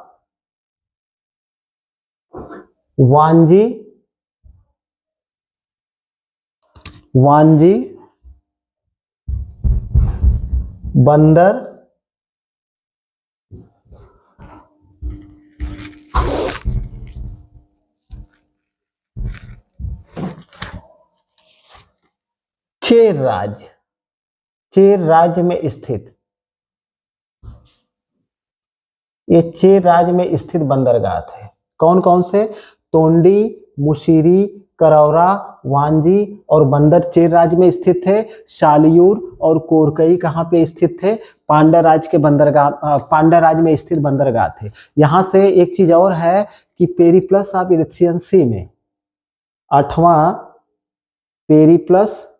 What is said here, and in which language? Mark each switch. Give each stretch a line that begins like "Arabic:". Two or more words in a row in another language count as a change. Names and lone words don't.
Hindi: वांजी, वांजी, बंदर, चेर राज्य, चेर राज्य में स्थित, ये चेर राज्य में स्थित बंदरगाह थे। कौन कौन से? तोंडी, मुशीरी, करौरा, वांजी और बंदर चेर राज्य में स्थित थे। शालियूर और कोरकई कहाँ पे स्थित थे? पांड्या राज्य के बंदरगाह, पांड्या राज्य में स्थित बंदरगाह थे। यहां से एक चीज और है कि पेरिप्लस ऑफ इरिथ्रियन सी में 8वां पेरिप्लस,